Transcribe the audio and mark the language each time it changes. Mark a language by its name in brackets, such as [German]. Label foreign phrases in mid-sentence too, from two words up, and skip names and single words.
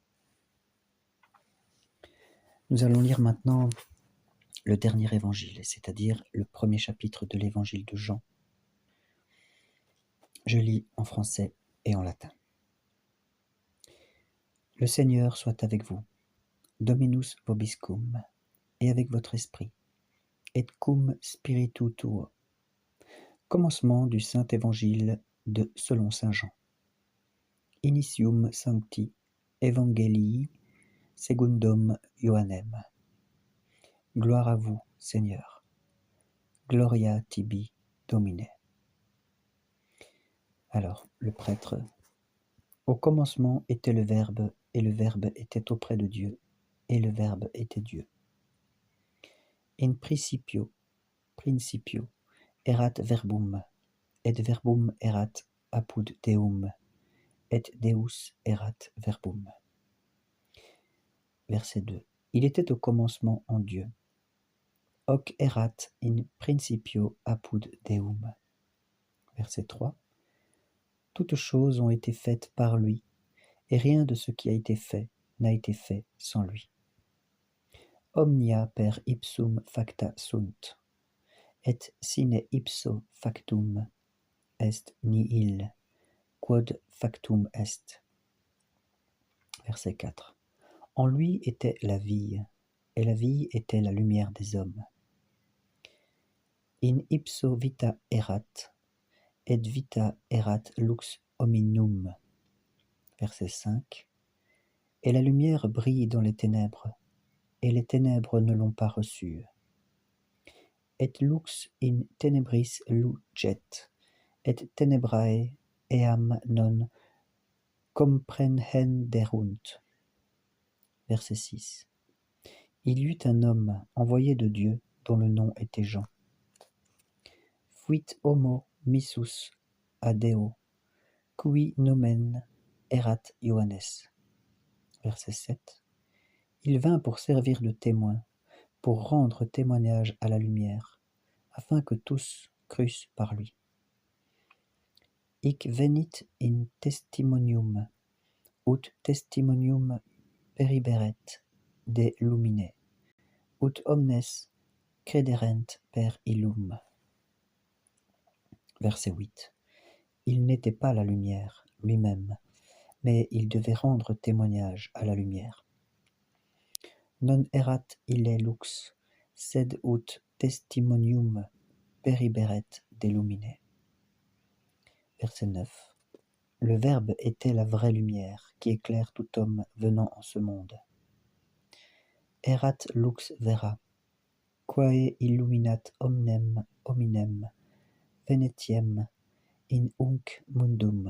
[French] Nous allons lire maintenant le dernier évangile, c'est-à-dire le premier chapitre de l'évangile de Jean. Je lis en français et en latin. Le Seigneur soit avec vous, [Latin] Dominus vobiscum, [French] et avec votre esprit, [Latin] et cum spiritu tuo. [French] Commencement du Saint Évangile selon saint Jean. [Latin] Initium sancti evangelii secundum Ioannem. [French] Gloire à vous, Seigneur. [Latin] Gloria tibi, Domine. [French] Alors, le prêtre. Au commencement était le Verbe, et le Verbe était auprès de Dieu, et le Verbe était Dieu. [Latin] In principio erat verbum, et verbum erat apud Deum, et Deus erat verbum. [French] Verset 2. Il était au commencement en Dieu. [Latin] Hoc erat in principio apud Deum. [French] Verset 3. Toutes choses ont été faites par lui, et rien de ce qui a été fait n'a été fait sans lui. [Latin] Omnia per ipsum facta sunt, et sine ipso factum est nihil, quod factum est. [French] Verset 4. En lui était la vie, et la vie était la lumière des hommes. [Latin] In ipso vita erat, et vita erat lux hominum. [French] Verset 5. Et la lumière brille dans les ténèbres, et les ténèbres ne l'ont pas reçue. [Latin] Et lux in tenebris lucet, et tenebrae eam non comprehenderunt. [French] Verset 6. Il y eut un homme envoyé de Dieu dont le nom était Jean. [Latin] Fuit homo missus ad Deo, qui nomen erat Ioannes. [French] Verset 7. Il vint pour servir de témoin, pour rendre témoignage à la lumière, afin que tous crussent par lui. [Latin] Hic venit in testimonium, ut testimonium periberet de lumine, ut omnes crederent per illum. [French] Verset 8. Il n'était pas la lumière lui-même, mais il devait rendre témoignage à la lumière. [Latin] Non erat ille lux, sed ut testimonium periberet de lumine. [French] Verset 9. Le Verbe était la vraie lumière qui éclaire tout homme venant en ce monde. [Latin] Erat lux vera, quae illuminat omnem hominem venetiem in hunc mundum.